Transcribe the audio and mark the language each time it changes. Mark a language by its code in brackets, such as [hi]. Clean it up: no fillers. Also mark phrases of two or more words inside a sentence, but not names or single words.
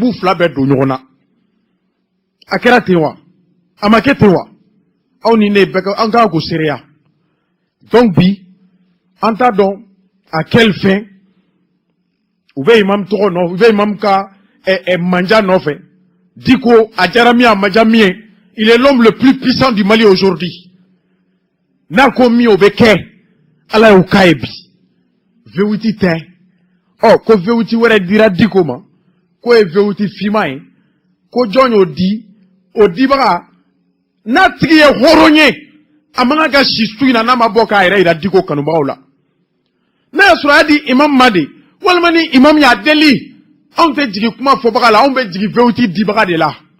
[bm] b'u fila bɛɛ don ɲɔgɔn na a kɛra ten wa a ma kɛ ten wa aw ni ne bɛɛ an kan k'o seereya donc bi an t'a dɔn [fr] à quelle fin [bm] u bɛ imam tɔgɔ nɔfɛ u bɛ imam ka manja nɔfɛ Diko a diyara min a ma diya min ye [fr] il est l'homme le plus puissant du Mali aujourd'hui [bm] n'a ko min o bɛ kɛ Ala y'o k'a ye bi V8 tɛ ko V8 wɛrɛ dira Diko ma k'o ye V8 finman ye ko jɔn y'o di o dibaga n'a tigi ye hɔrɔn ye a man kan ka si su in na n'a ma bɔ k'a yɛrɛ yira Diko kanubagaw la n'a y'a sɔrɔ a y'a di imam ma de walima ni imam y'a deli anw tɛ jigin kuma fɔbaga la anw bɛ jigin V8 dibaga de la